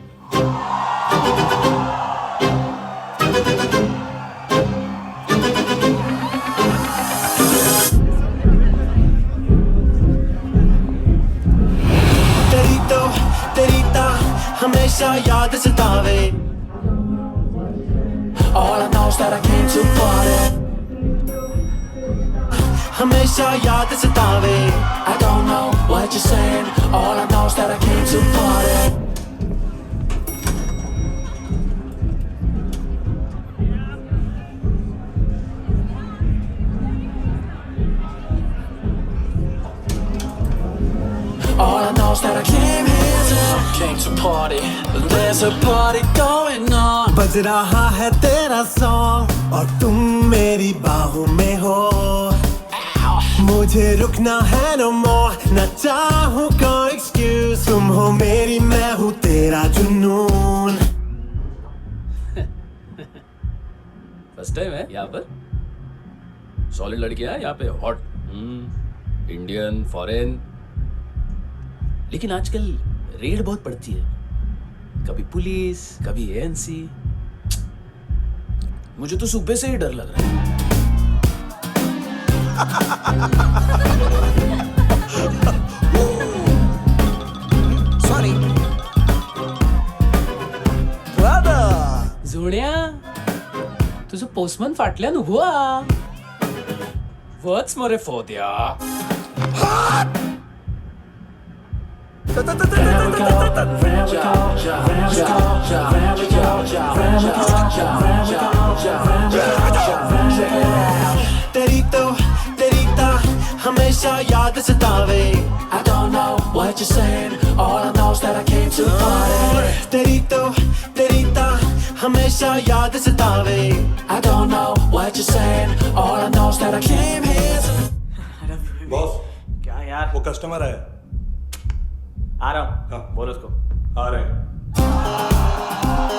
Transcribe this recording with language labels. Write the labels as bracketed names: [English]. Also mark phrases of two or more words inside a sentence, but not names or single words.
[Hindi] हमेशा याद सतावे। [English] All I know is that I came to party. [Hindi] हमेशा याद सतावे। [English] I don't know what you're saying. All I know is that I came to party. All I know is that I came to party. There's a party going on. [Hindi] बज रहा है तेरा सॉन्ग और तुम मेरी बाहों में हो। मुझे रुकना है [English] no more, [Hindi] न चाहूँ कोई excuse। तुम हो मेरी, मैं हूँ तेरा जुनून। [English] first time [Hindi] है यहाँ पर। सॉलिड लड़कियां यहाँ पे, [English] hot Indian, foreign. [Hindi] लेकिन आजकल रेड बहुत पड़ती है, कभी पुलिस, कभी एएनसी। मुझे तो सुबह से ही डर लग रहा है। [English] Sorry brother. [Konkani] जोड्या, तुझं पोस्टमन फाटल्यान उभो हा। वच मरे फोद्या। [Hindi] तेरी हमेशा याद सतावे। [English] I don't know what you're saying. All I know is that I came to party. [Hindi] तेरी हमेशा याद सतावे। [English] I don't know what you're saying. All I know is that I came here to... [Hindi] बॉस, क्या यार? वो कस्टमर है। आ रहा हूँ। बोलो उसको। आ रहे हैं।